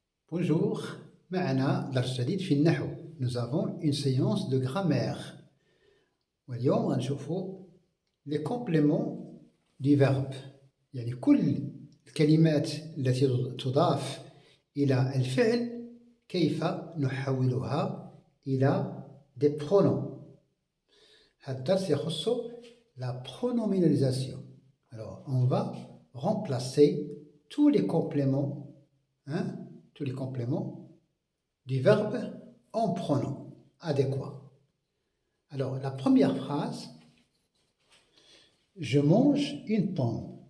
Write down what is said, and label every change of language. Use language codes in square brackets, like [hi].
[fr] Bonjour, [ar] معنا درس جديد في النحو. [fr] Nous avons une séance de grammaire. [ar] واليوم غنشوفوا [fr] les compléments du verbe. [ar] يعني كل الكلمات التي تضاف إلى الفعل كيف نحولها إلى [fr] des pronoms. [ar] هذا الدرس يخص [fr] la pronominalisation. Alors, on va remplacer tous les compléments, tous les compléments du verbe en pronom adéquat. Alors, la première phrase, je mange une pomme.